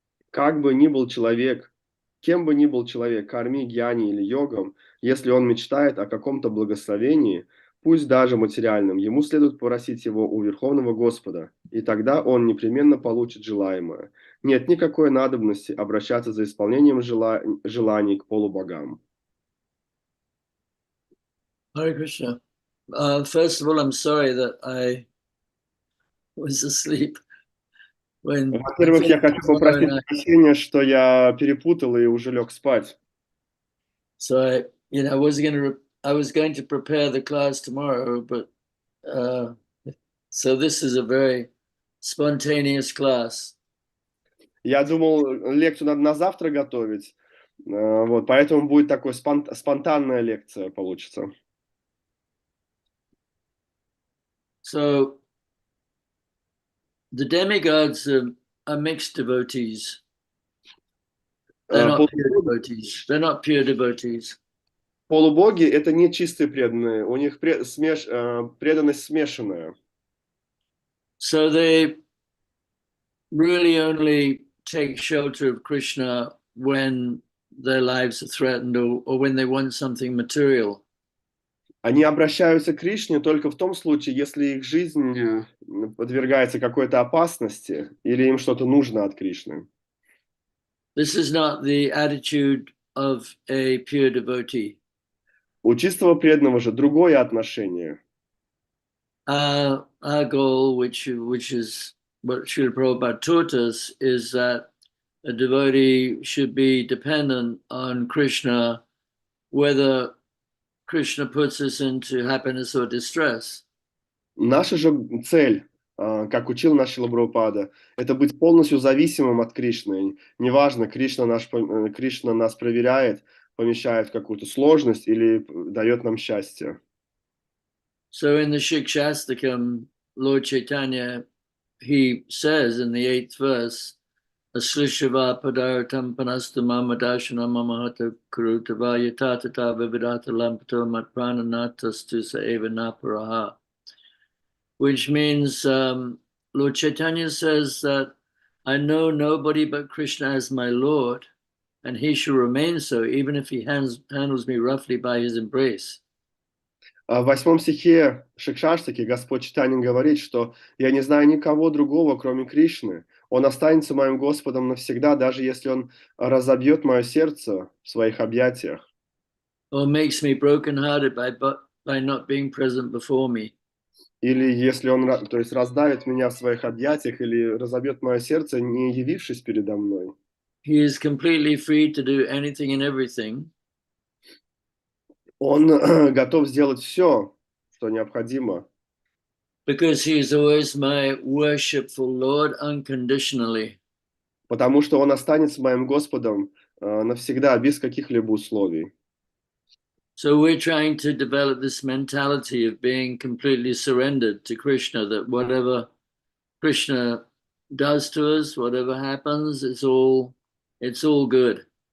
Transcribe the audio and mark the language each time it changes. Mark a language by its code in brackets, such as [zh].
[ru] Как бы ни был человек, кем бы ни был человек, карми, гьяни или йогом, если он мечтает о каком-то благословении, пусть даже материальном, ему следует просить его у Верховного Господа, и тогда он непременно получит желаемое. Нет никакой надобности обращаться за исполнением желаний к полубогам. [en] Hare Krishna. First of all, I'm sorry that I was asleep. [ru] Во-первых, я хочу попросить прощения, что я перепутал и уже лег спать. [en] So I was going to prepare the class tomorrow, but so this is a very spontaneous class. [ru] Я думал, лекцию надо на завтра готовить, вот, поэтому будет такой спонтанная лекция получится. [en] So the demigods are mixed devotees. They're not pure devotees. They're not pure devotees. [ru] Полубоги — это не чистые преданные, у них преданность смешанная. [en] So they really only take shelter of Krishna when their lives are threatened or when they want something material. [ru] Они обращаются к Кришне только в том случае, если их жизнь подвергается какой-то опасности или им что-то нужно от Кришны. [en] This is not the attitude of a pure devotee. [ru] У чистого преданного же другое отношение. [en] Our goal, which is what Srila Prabhupada taught us, is that a devotee should be dependent on Krishna, whether Krishna puts us into happiness or distress. [ru] Наша же цель, как учил наш Шрила Прабхупада, это быть полностью зависимым от Кришны. Неважно, Кришна нас проверяет, помещает в какую-то сложность или дает нам счастье. [en] So in the Shikshastakam, Lord Chaitanya, he says in the 8th verse, [sa] Aslishava padartam panastu mamadashana mamahata kurutava yatatata vividata lampato matprananatastu sa eva naparaha. [en] Which means Lord Chaitanya says that I know nobody but Krishna as my Lord, and he shall remain so, even if he handles me roughly by his embrace. [ru] В 8 стихе Шикшаштаки Господь Чайтанья говорит, что «Я не знаю никого другого, кроме Кришны. Он останется моим Господом навсегда, даже если Он разобьет мое сердце в своих объятиях». [en] Or makes me brokenhearted by not being present before me. [ru] Или если Он, то есть, раздавит меня в своих объятиях или разобьет мое сердце, не явившись передо мной. [en] He is completely free to do anything and everything. [ru] Он готов сделать все, что необходимо. [en] Because he is always my worshipful Lord unconditionally. [ru] Потому что Он останется моим Господом навсегда, без каких-либо условий. [en] So we're trying to develop this mentality of being completely surrendered to Krishna, that whatever Krishna does to us, whatever happens, it's all good.